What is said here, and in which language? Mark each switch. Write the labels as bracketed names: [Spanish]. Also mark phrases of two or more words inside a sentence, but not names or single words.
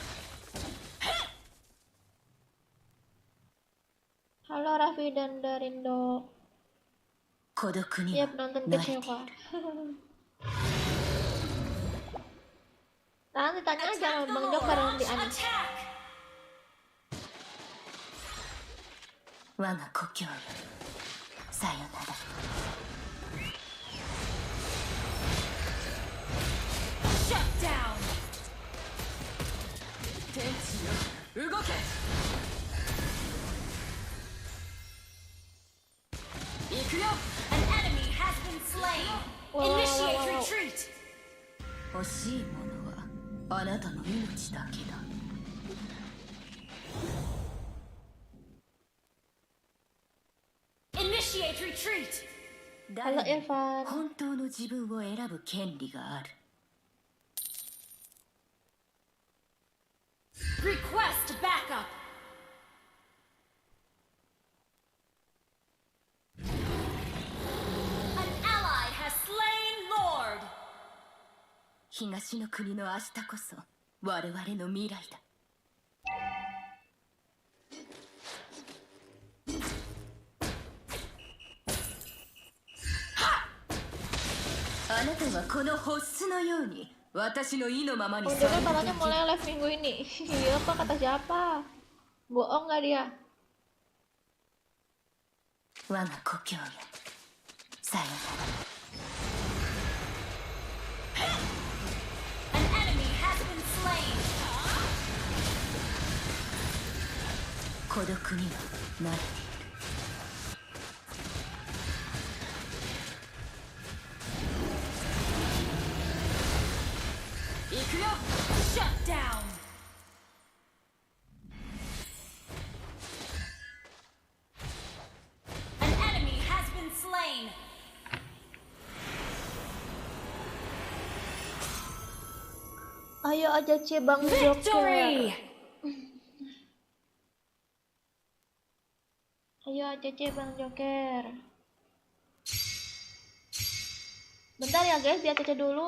[Indonesian] Halo Raffi dan Darindo. [Japanese] 孤独に [Indonesian] Ya [Japanese] は [Indonesian] penonton [Japanese] 慣れて [Indonesian] kecewa. Nanti tanya aja [English] Attack [Indonesian] sama [English] the [Indonesian] Bang [English] Lord. [Indonesian] Joker nanti aneh. [English] Attack. [Japanese] 我が故郷よさよなら [English] Shut down. [Japanese] 天地よ動け行くよ [English] An enemy has been slain. Wow, Initiate wow, wow. retreat. [Japanese] 欲しいものはあなたの命だけだ [English] Initiate retreat. [Indonesian] Halo [Japanese] 誰も [Indonesian] Irfan. [Japanese] 本当の自分を選ぶ権利がある [English] Request backup. An ally has slain Lord. [Japanese] 東の国の明日こそ我々の未来だ あなたはこのホッスのように私の意のままに [Indonesian] Bang [Japanese] され [Indonesian] Joker [Japanese] るだ [Indonesian] katanya [Japanese] け [Indonesian] mulai live minggu ini. Iya apa kata siapa? Bohong nggak dia? [Japanese] 我が故郷よさよなら [English] An enemy has been slain. [Japanese] 孤独には慣れている 行くよ [English] Shut down. An enemy has been slain. [Indonesian] Ayo aja C Bang Joker. [English] Victory. [Indonesian] Ayo aja C Bang Joker. Bentar ya guys, dia cek dulu.